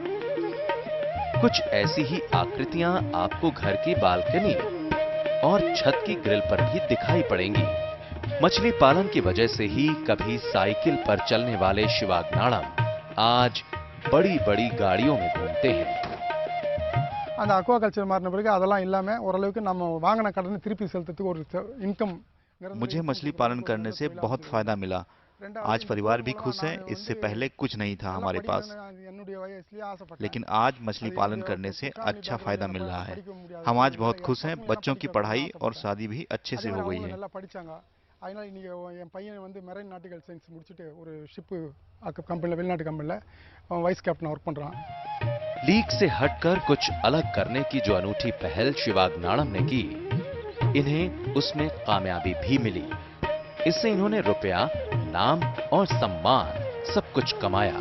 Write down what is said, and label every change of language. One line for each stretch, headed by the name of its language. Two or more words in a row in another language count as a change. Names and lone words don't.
Hindi: कुछ ऐसी ही आकृतियां आपको घर की बालकनी और छत की ग्रिल पर भी दिखाई पड़ेंगी। मछली पालन की वजह से ही कभी साइकिल पर चलने वाले शिवाग नाड़म आज बड़ी-बड़ी गाड़ियों में घूमते हैं।
Tamil: அந்த அக்வாகல்ச்சர் மாறின பிறகு அதெல்லாம் இல்லாம ஓரளவுக்கு நம்ம வாங்கின கடனை திருப்பி செலுத்துறதுக்கு ஒரு இன்கம்।
Hindi: मुझे मछली पालन करने से बहुत फायदा मिला। आज परिवार भी खुश है। इससे पहले कुछ नहीं था हमारे पास, लेकिन आज मछली पालन करने से अच्छा फायदा मिल रहा है। हम आज बहुत खुश हैं। बच्चों की पढ़ाई और शादी भी अच्छे से हो गई है।
Tamil: அதனால இன்னைக்கு என் பையன் வந்து
English: marine nautical science
Tamil: முடிச்சிட்டு ஒரு
English: ship company
Tamil: வெளிநாட்டு कंपनी அவன்
English: vice captain work
Tamil: பண்றான்।
Hindi: लीग से हटकर कुछ अलग करने की जो अनूठी पहल शिवाग नाड़म ने की, इन्हें उसमें कामयाबी भी मिली। इससे इन्होंने रुपया, नाम और सम्मान सब कुछ कमाया।